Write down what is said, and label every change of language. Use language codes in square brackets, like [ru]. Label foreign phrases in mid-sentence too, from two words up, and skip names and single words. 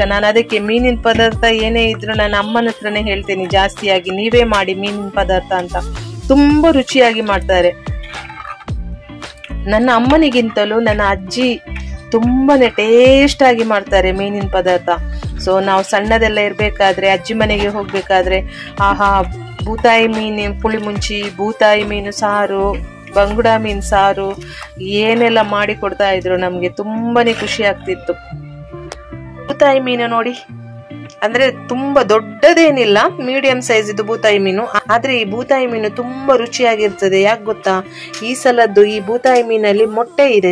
[kn] ನಾನು ಅದಕ್ಕೆ ಮೀನಿನ ಪದಾರ್ಥ ಏನೇ ಇದ್ರು ನಾನು ಅಮ್ಮನ ಹತ್ರನೇ ಹೇಳ್ತೇನೆ ಜಾಸ್ತಿಯಾಗಿ, ನೀವೇ ಮಾಡಿ ಮೀನಿನ ಪದಾರ್ಥ ಅಂತ. ತುಂಬಾ ರುಚಿಯಾಗಿ ಮಾಡ್ತಾರೆ. ನನ್ನ ಅಮ್ಮನಿಗಿಂತಲೂ ನನ್ನ ಅಜ್ಜಿ ತುಂಬಾನೇ ಟೇಸ್ಟ್ ಆಗಿ ಮಾಡ್ತಾರೆ ಮೀನಿನ ಪದಾರ್ಥ. ಸೊ ನಾವು ಸಣ್ಣದೆಲ್ಲ ಇರ್ಬೇಕಾದ್ರೆ ಅಜ್ಜಿ ಮನೆಗೆ ಹೋಗ್ಬೇಕಾದ್ರೆ ಆಹಾ, ಬೂತಾಯಿ ಮೀನು ಪುಳಿ ಮುಂಚಿ, ಬೂತಾಯಿ ಮೀನು ಸಾರು, ಬಂಗುಡ ಮೀನು ಸಾರು ಏನೆಲ್ಲ ಮಾಡಿ ಕೊಡ್ತಾ ಇದ್ರು. ನಮ್ಗೆ ತುಂಬಾನೇ ಖುಷಿ ಆಗ್ತಿತ್ತು. ಬೂತಾಯಿ ಮೀನು ನೋಡಿ, ಅಂದ್ರೆ ತುಂಬಾ ದೊಡ್ಡದೇನಿಲ್ಲ, [en] medium size [kn] ಇದು ಬೂತಾಯಿ ಮೀನು. ಆದ್ರೆ ಈ ಬೂತಾಯಿ ಮೀನು ತುಂಬಾ ರುಚಿಯಾಗಿರ್ತದೆ. ಯಾಕೆ ಗೊತ್ತಾ, ಈ ಸಲದ್ದು ಈ ಬೂತಾಯಿ ಮೀನಲ್ಲಿ ಮೊಟ್ಟೆ ಇದೆ.